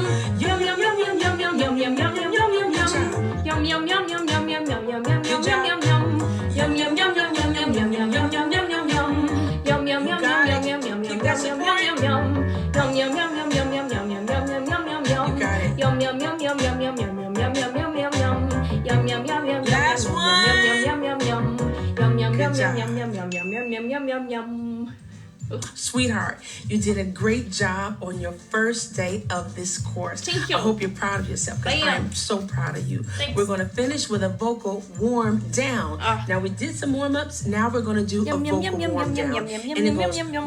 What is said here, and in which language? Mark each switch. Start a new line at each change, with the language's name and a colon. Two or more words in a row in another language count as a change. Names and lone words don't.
English: Yum, yum, yum, yum, yum, yum, yum, yum, yum, yum, yum, yum, yum. Yum, yum, yum, yum, yum, yum, yum, yum, yum, yum, yum, yum, yum. Yum, yum, yum, yum, yum, yum, yum, yum, yum, yum, yum, yum, yum. Yum, yum, yum, yum, yum, yum, yum, yum, yum, yum, yum, yum. Yum, yum, yum, yum, yum, yum, yum, yum, yum, yum, yum, yum, yum. You got it. Yum, yum, yum, yum, yum, yum, yum, yum, yum, yum, yum, yum, yum. Yum, yum, yum, yum, Last one. yum, yum, yum, yum. Yum, yum, yum, Good job. yum, yum, yum, yum, yum, yum, yum, yum, yum. Sweetheart, you did a great job on your first day of this course. Thank you. I hope you're proud of yourself because I am so proud of you. Thanks. We're going to finish with a vocal warm down. Now we did some warm ups. Now we're going to do a vocal warm down. And it goes.